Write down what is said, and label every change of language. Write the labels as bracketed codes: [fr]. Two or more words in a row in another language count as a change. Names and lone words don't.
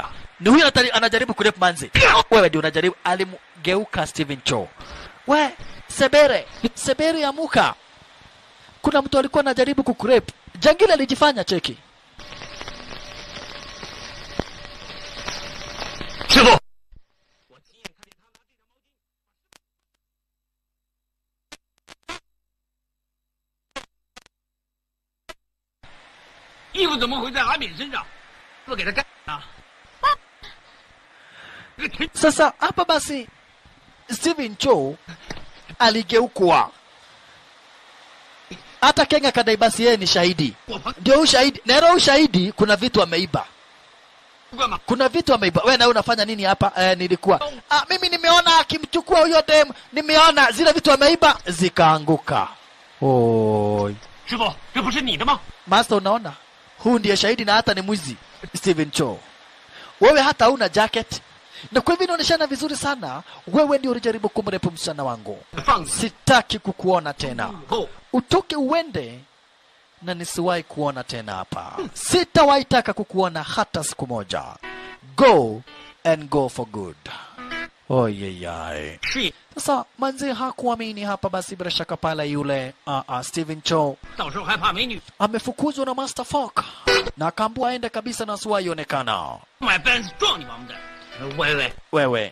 [sw] Ni huyu anajaribu kurep manzi. Wewe ndio unajaribu. Alimgeuka Steven Cho. We, Sebere amuka. Kuna mtu alikuwa anajaribu kukurep. Jangili alijifanya, cheki. Chifu. [zh] 衣服怎么会在阿敏身上？不给他干啊！ [sw] Sasa hapa basi Steven Cho aligeukwa. Hata Kenga kadai basi yeye ni shahidi. Ndio ushahidi. Na ushahidi kuna vitu ameiba. Kuna vitu ameiba. Wewe na unafanya nini hapa? Nilikuwa. Mimi nimeona akimchukua huyo dem, nimeona zile vitu ameiba zikaanguka. Oi. [zh] 师傅，这不是你的吗？ [sw] Master, unaona? Huu ndiye shahidi na hata ni mwizi. Steven Cho. Wewe hata una jacket. Na kwa hivyo inaoneshana vizuri sana. Wewe ndio ulijaribu kumrepu msichana wangu. Sitaki kukuona tena. Utoke uende na nisiwahi kuona tena hapa. Sitawahi taka kukuona hata siku moja. [en] Go and go for good. Oh yeyai. [sw] Sasa manzi hakuamini hapa basi bila shaka pala yule Steven Cho. Amefukuzwa na Master Foka. Na akaambiwa aende kabisa na asiwahi ionekana. Wewe.